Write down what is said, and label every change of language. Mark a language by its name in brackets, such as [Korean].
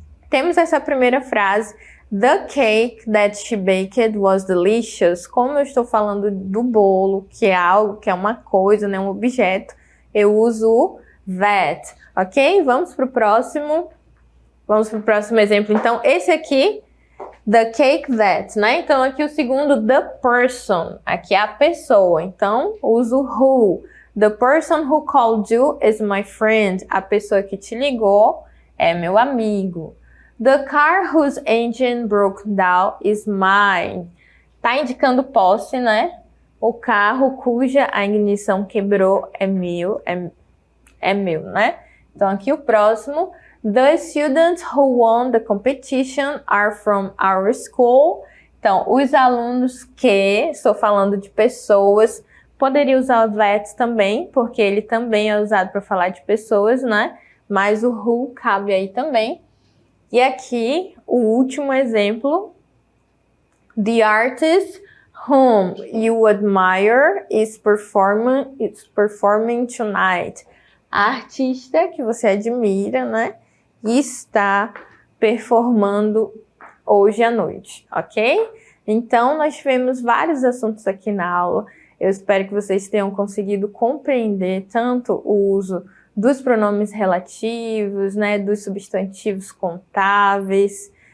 [Portuguese] Temos essa primeira frase, [English] the cake that she baked was delicious. [Portuguese] Como eu estou falando do bolo, que é algo, que é uma coisa, né, um objeto, eu uso o that, ok? Vamos para o próximo exemplo. Então, esse aqui, [English] the cake that, [Portuguese] né? Então, aqui o segundo, [English] the person, [Portuguese] aqui é a pessoa. Então, uso who. [English] The person who called you is my friend. [Portuguese] A pessoa que te ligou é meu amigo. [English] The car whose engine broke down is mine. [Portuguese] Tá indicando posse, né? O carro cuja a ignição quebrou é meu, né? Então aqui o próximo. [English] The students who won the competition are from our school. [Portuguese] Então, os alunos que, estou falando de pessoas, poderia usar o that também, porque ele também é usado para falar de pessoas, né? Mas o who cabe aí também. E aqui, o último exemplo. [English] The artist whom you admire is performing tonight. [Portuguese] A artista que você admira, né? Está performando hoje à noite, ok? Então, nós tivemos vários assuntos aqui na aula. Eu espero que vocês tenham conseguido compreender tanto o uso dos pronomes relativos, né, dos substantivos contáveis.